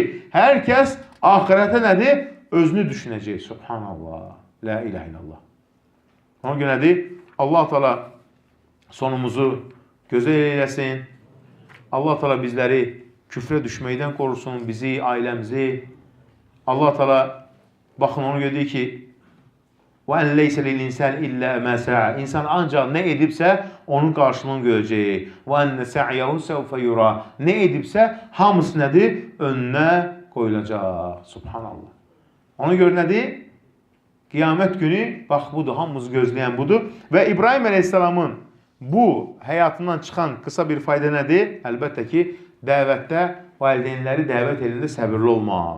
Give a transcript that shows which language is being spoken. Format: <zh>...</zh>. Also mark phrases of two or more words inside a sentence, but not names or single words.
<az>Hər kəs ahirətə nədir? Özünü düşünəcək. Subhanallah.</az> <ar>لا إله إلا الله.</ar> <az>Ona görə nədir? Allah Teala sonumuzu gözəl eyləsin. Allah Teala bizləri küfrə düşməkdən qorusun. Bizi, ailəmizi. Allah Teala baxın ona görə deyir ki</az> <ar>وَاَنْ لَيْسَ لِلْاِنْسَانِ اِلَّا مَا سَعَى.</ar> <az>İnsan ancaq nə edibsə onun qarşılığını görəcək.</az> <ar>وَاَنَّ سَعْيَهُ سَوْفَ يُرَى.</ar> <az>Nə edibsə hamısı nədir? Önünə qoyulacaq. Subhanallah. Ona görə nədir? Qiyamət günü, bax budur, hamımız gözləyən budur. Və İbrahim əleyhissalamın bu həyatından çıxan qısa bir fayda nədir? Əlbəttə ki, dəvətdə valideynləri dəvət elində səbirli olmaq.</az>